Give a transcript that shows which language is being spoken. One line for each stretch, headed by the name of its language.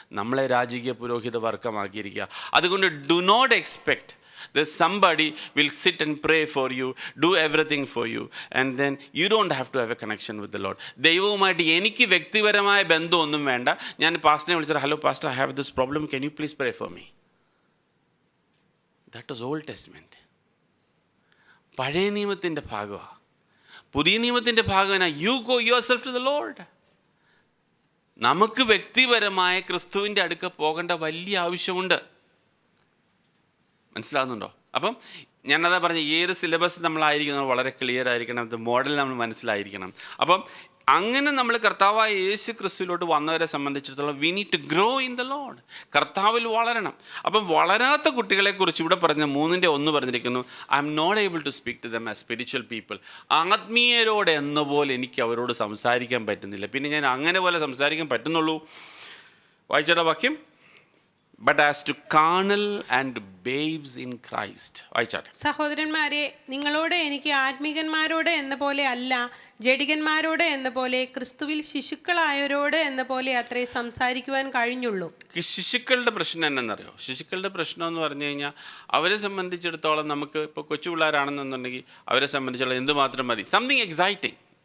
Malayalam: നമ്മളെ രാജകീയ പുരോഹിത വർഗമാക്കിയിരിക്കുക.
English: അതുകൊണ്ട് do not expect that somebody will sit and pray for you, do everything for you, and then you don't have to have a connection with the Lord.
Malayalam: ദൈവവുമായിട്ട് എനിക്ക് വ്യക്തിപരമായ ബന്ധമൊന്നും വേണ്ട. ഞാൻ പാസ്റ്ററിനെ വിളിച്ചാൽ,
English: Hello pastor, I have this problem, can you please pray for me? That was Old Testament.
Malayalam: പഴയ നിയമത്തിൻ്റെ ഭാഗമാണ്. പുതിയ നിയമത്തിൻ്റെ ഭാഗമാണ്
English: You go yourself to the Lord.
Malayalam: നമുക്ക് വ്യക്തിപരമായ ക്രിസ്തുവിൻ്റെ അടുക്ക പോകേണ്ട വലിയ ആവശ്യമുണ്ട്. മനസ്സിലാകുന്നുണ്ടോ? അപ്പം ഞാനതാ പറഞ്ഞ, ഏത് സിലബസ് നമ്മളായിരിക്കണം വളരെ ക്ലിയർ ആയിരിക്കണം, അത് മോഡൽ നമ്മൾ മനസ്സിലായിരിക്കണം. അപ്പം അങ്ങനെ നമ്മൾ കർത്താവായ യേശു ക്രിസ്തുവിലോട്ട് വന്നവരെ സംബന്ധിച്ചിടത്തോളം
English: We need to grow in the Lord.
Malayalam: കർത്താവിൽ വളരണം. അപ്പം വളരാത്ത കുട്ടികളെക്കുറിച്ച് ഇവിടെ പറഞ്ഞ 3:1 പറഞ്ഞിരിക്കുന്നു,
English: I'm not able to speak to them as spiritual people.
Malayalam: ആത്മീയരോട് എന്ന പോലെ എനിക്ക് അവരോട് സംസാരിക്കാൻ പറ്റുന്നില്ല. പിന്നെ ഞാൻ അങ്ങനെ പോലെ സംസാരിക്കാൻ പറ്റുന്നുള്ളൂ. വായിച്ചോടാ വാക്യം.
English: But as to carnal and babes in Christ.
Malayalam: വായിച്ചാട്ടെ. സഹോദരന്മാരെ, നിങ്ങളോട് എനിക്ക് ആത്മികന്മാരോട് എന്ന പോലെ അല്ല, ജഡികന്മാരോട് എന്ന പോലെ, ക്രിസ്തുവിൽ ശിശുക്കളായവരോട് എന്ന പോലെ അത്രേ സംസാരിക്കുവാൻ കഴിഞ്ഞുള്ളൂ. ശിശുക്കളുടെ പ്രശ്നം എന്നറിയോ? ശിശുക്കളുടെ പ്രശ്നം എന്ന് പറഞ്ഞു കഴിഞ്ഞാൽ അവരെ സംബന്ധിച്ചിടത്തോളം, നമുക്ക് ഇപ്പോൾ കൊച്ചു പിള്ളേരാണെന്നുണ്ടെങ്കിൽ അവരെ സംബന്ധിച്ചിടത്തോളം എന്തുമാത്രം മതി,
English: Something exciting.